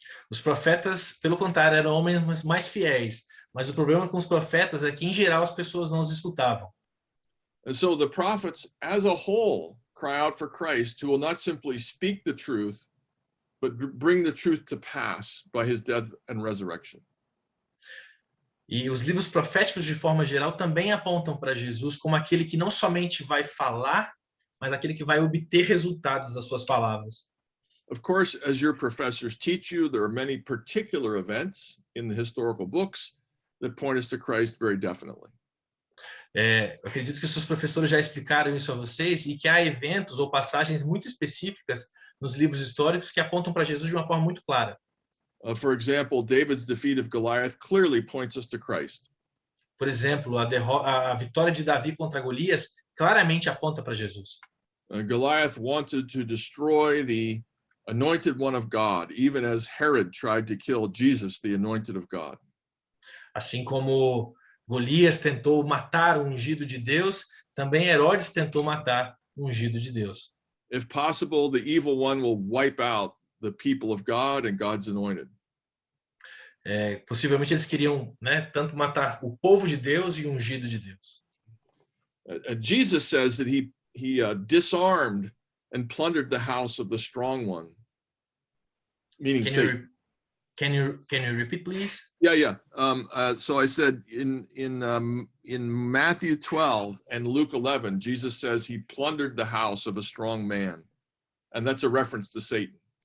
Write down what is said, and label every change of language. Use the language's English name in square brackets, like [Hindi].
[Portuguese] Os profetas, pelo contrário, eram homens mais fiéis, mas o problema com os profetas é que, em geral, as pessoas não os escutavam. [English] And so the prophets as a whole cry out for Christ, who will not simply speak the truth, but bring the truth to pass by his death and resurrection. [Portuguese] E os livros proféticos, de forma geral, também apontam para Jesus como aquele que não somente vai falar, mas aquele que vai obter resultados das suas palavras. [English] Of course, as your professors teach you, there are many particular events in the historical books that point us to Christ very definitely. [Portuguese] Eu acredito que os seus professores já explicaram isso a vocês e que há eventos ou passagens muito específicas nos livros históricos que apontam para Jesus de uma forma muito clara. [English] For example, David's defeat of Goliath clearly points us to Christ. [Portuguese] Por exemplo, a vitória de Davi contra Golias claramente aponta para Jesus. [English] Goliath wanted to destroy the anointed one of God, even as Herod tried to kill Jesus, the anointed of God. [Portuguese] Assim como Golias tentou matar o ungido de Deus, também Herodes tentou matar o ungido de Deus. [English] If possible, the evil one will wipe out the people of God and God's anointed. [Portuguese] Possivelmente eles queriam, tanto matar o povo de Deus e o ungido de Deus. [English] Jesus says that he disarmed and plundered the house of the strong one, meaning Satan. Can you repeat, please? Yeah. So I said in Matthew 12 and Luke 11, Jesus says he plundered the house of a strong man, and that's a reference to Satan.